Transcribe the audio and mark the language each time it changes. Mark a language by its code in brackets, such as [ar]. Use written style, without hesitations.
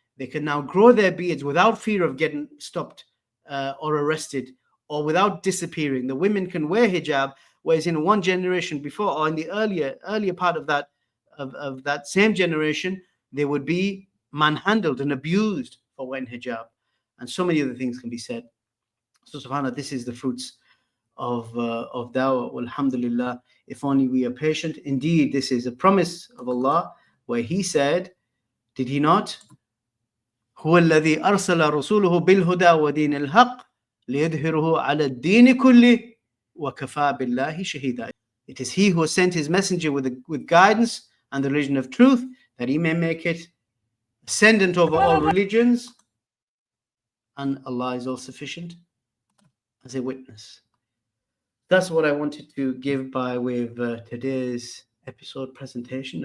[en] They can now grow their beards without fear of getting stopped or arrested, or without disappearing. The women can wear hijab, whereas in one generation before, or in the earlier part of that same generation, they would be manhandled and abused for wearing hijab, and so many other things can be said. So subhanAllah, this is the fruits of dawah. Alhamdulillah, if only we are patient. Indeed, this is a promise of Allah, where He said, did He not? [ar] هو الذي أرسل رسوله بالهدى ودين الحق ليظهره على الدين كله وكفى بالله شهيدا. [en] It is He who sent His messenger with guidance and the religion of truth, that He may make it ascendant over all religions, and Allah is all sufficient as a witness. That's what I wanted to give by way of today's episode presentation.